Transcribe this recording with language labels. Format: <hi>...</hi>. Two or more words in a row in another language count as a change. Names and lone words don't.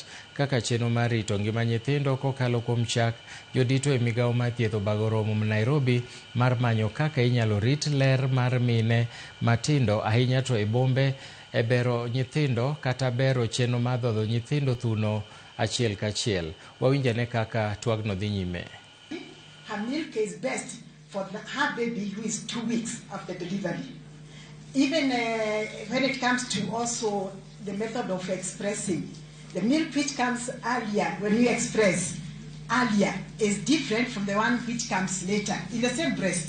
<luo>Kaka chenro mar rito ngima nyithindo kokalo kuom chak, jodito e migawo mar thieth obago romo Nairobi mar manyo kaka inyalo rit ler mar mine matindo ahinya to e bombe e bero nyithindo kata bero chenro mar dhodho nyithindo thuno achiel kachiel. Wawinjane kaka twagno dhi nyime.</luo> <en>Her milk is best for her baby who is 2 weeks after delivery. Even when it comes to also the method of expressing, the milk which comes earlier when you express earlier is different from the one which comes later in the same breast.</en>